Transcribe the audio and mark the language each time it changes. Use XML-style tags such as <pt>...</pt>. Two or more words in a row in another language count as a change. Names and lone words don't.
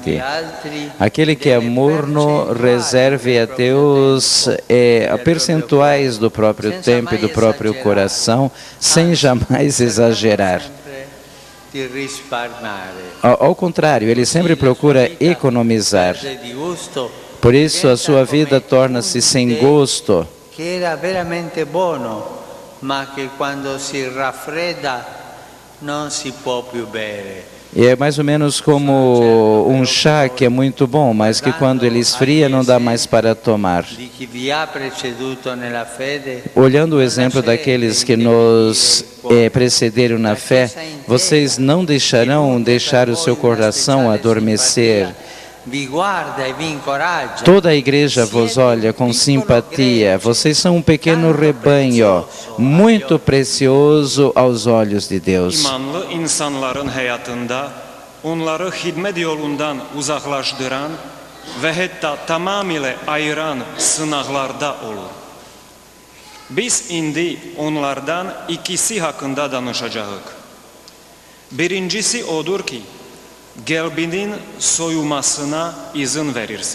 <pt>Aquele que é morno reserve a Deus percentuais do próprio tempo e do próprio coração, sem jamais exagerar. Ao contrário, ele sempre procura economizar. Por isso a sua vida torna-se sem gosto.</pt> <it>Que era veramente buono, ma che quando si raffredda non si può più bere.</it> <pt>E é mais ou menos como um chá que é muito bom, mas que quando ele esfria não dá mais para tomar. Olhando o exemplo daqueles que nos precederam na fé, vocês não deixarão deixar o seu coração adormecer. Toda a igreja vos olha com simpatia. Vocês são um pequeno rebanho, muito precioso aos olhos de Deus.</pt> <az>Biz indi onlardan ikisi hakkında danışacağız. Birincisi odur ki, gelbinin soyumasına izin verirsen.</az>